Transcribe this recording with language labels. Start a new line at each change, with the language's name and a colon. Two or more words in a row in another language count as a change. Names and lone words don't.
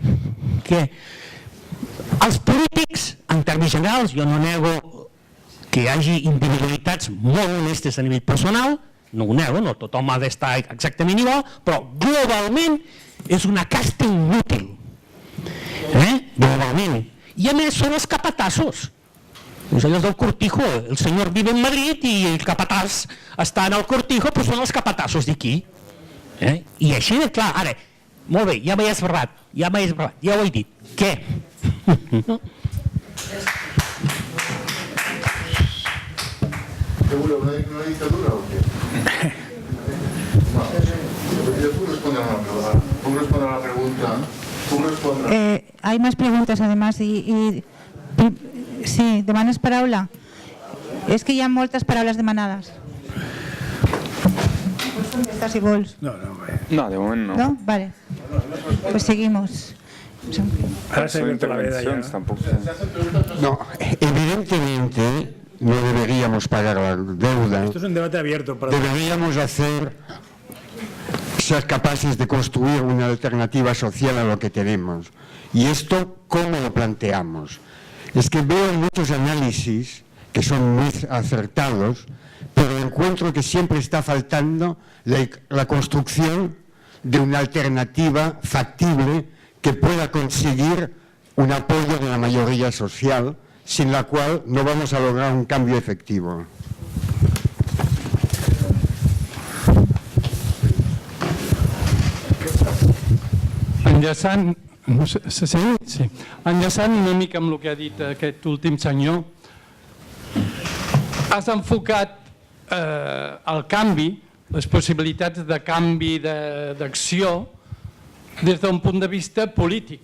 Catalan: Els polítics, en termes generals, jo no nego que hi hagi individualitats molt honestes a nivell personal, no ho nego, no tothom ha d'estar exactament igual, però globalment és una casta inútil, globalment. I a més són els capatassos. És allò del cortijo. El senyor
Spanish: vive en Madrid
Catalan: i el capatàs està en el cortijo, però són els capatassos d'aquí. I així de clar, ara, molt bé, ja m'he esbarrat, ja ho he dit. Què?
Spanish: ¿Qué vuelve? ¿Una dictadura o qué? ¿Tú respondes a la pregunta? Hay más preguntas además sí,
Catalan: demanes paraula? És que hi ha moltes paraules demanades. Pots contestar si vols. No, de moment no.
Spanish: ¿No? Vale. Pues seguimos. Ahora se inventa la veda ya. No, evidentemente no deberíamos pagar la deuda. Esto es un debate abierto. Deberíamos ser capaces de construir una alternativa social a lo que tenemos. ¿Y esto cómo lo planteamos? Es que veo muchos análisis que son muy acertados, pero encuentro que siempre está faltando la construcción de una alternativa factible que pueda conseguir un apoyo de la mayoría social, sin la cual no vamos a lograr un cambio efectivo.
Catalan: Enllaçant, no sé, sí. Enllaçant una mica amb el que ha dit aquest últim senyor, has enfocat el canvi, les possibilitats de canvi d'acció des d'un punt de vista polític.